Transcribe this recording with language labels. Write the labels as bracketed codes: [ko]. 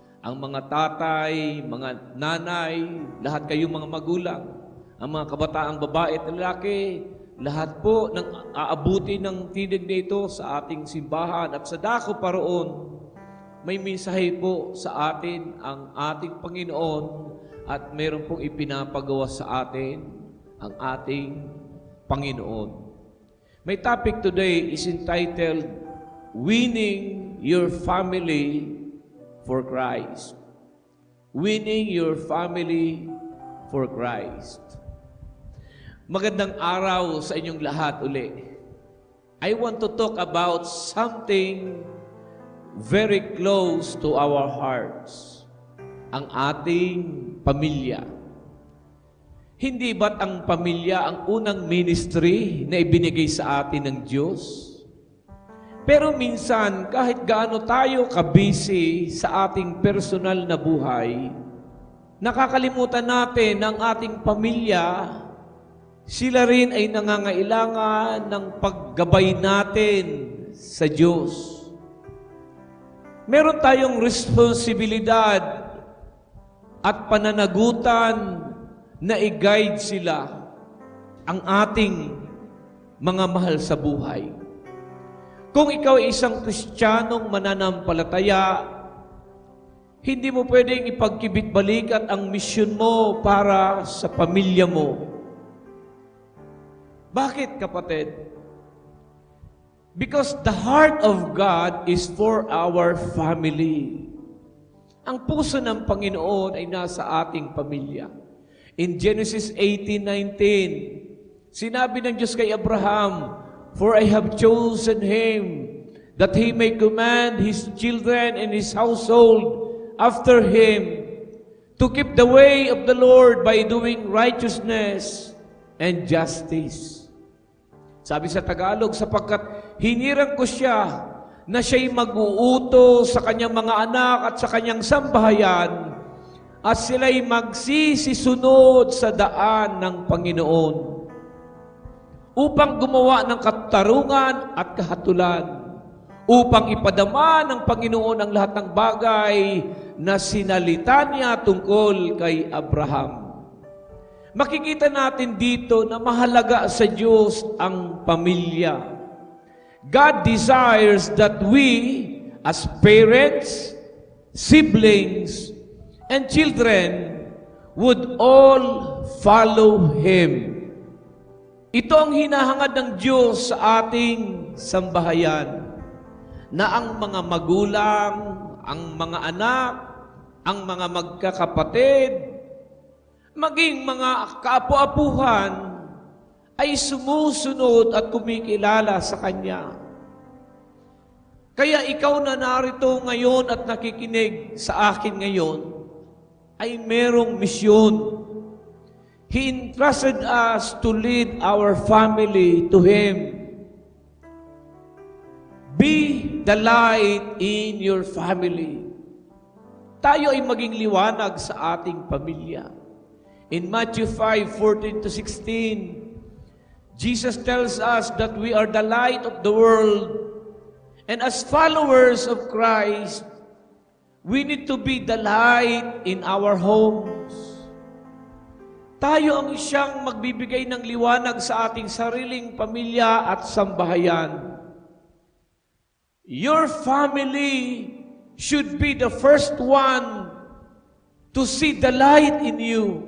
[tl] Ang mga tatay, mga nanay, lahat kayong mga magulang, ang mga kabataang babae at lalaki, lahat po ng aabuti ng tinig nito sa ating simbahan at sa dako paroon, may mensahe po sa atin ang ating Panginoon at meron pong ipinapagawa sa atin ang ating Panginoon. [en] My topic today is entitled, Winning Your Family for Christ. Winning Your Family for Christ. [tl] Magandang araw sa inyong lahat uli. [en] I want to talk about something very close to our hearts. [tl] Ang ating pamilya. Hindi ba't ang pamilya ang unang ministry na ibinigay sa atin ng Diyos? Pero minsan, kahit gaano tayo kabisi sa ating personal na buhay, nakakalimutan natin ang ating pamilya. Sila rin ay nangangailangan ng paggabay natin sa Diyos. Meron tayong responsibilidad at pananagutan na i-guide sila, ang ating mga mahal sa buhay. Kung ikaw ay isang Kristiyanong mananampalataya, hindi mo pwedeng ipagkibit-balikat ang misyon mo para sa pamilya mo. Bakit, kapatid? [en] Because the heart of God is for our family. [tl] Ang puso ng Panginoon ay nasa ating pamilya. [en] In Genesis 18:19, [tl] sinabi ng Diyos kay Abraham, [en] "For I have chosen him, that he may command his children and his household after him, to keep the way of the Lord by doing righteousness and justice." [tl] Sabi sa Tagalog, sapagkat hinirang ko siya na siya'y mag-uutos sa kanyang mga anak at sa kanyang sambahayan, at sila'y magsisisunod sa daan ng Panginoon upang gumawa ng katarungan at kahatulan, upang ipadama ng Panginoon ang lahat ng bagay na sinalita niya tungkol kay Abraham. Makikita natin dito na mahalaga sa Diyos ang pamilya. [en] God desires that we, as parents, siblings, and children would all follow Him. [tl] Ito ang hinahangad ng Diyos sa ating sambahayan, na ang mga magulang, ang mga anak, ang mga magkakapatid, maging mga kaapu-apuhan, ay sumusunod at kumikilala sa Kanya. Kaya ikaw na narito ngayon at nakikinig sa akin ngayon, ay merong misyon. [en] He entrusted us to lead our family to Him. Be the light in your family. [tl] Tayo ay maging liwanag sa ating pamilya. [en] In Matthew 5:14-16, Jesus tells us that we are the light of the world. And as followers of Christ, we need to be the light in our homes. [tl] Tayo ang siyang magbibigay ng liwanag sa ating sariling pamilya at sambahayan. [en] Your family should be the first one to see the light in you.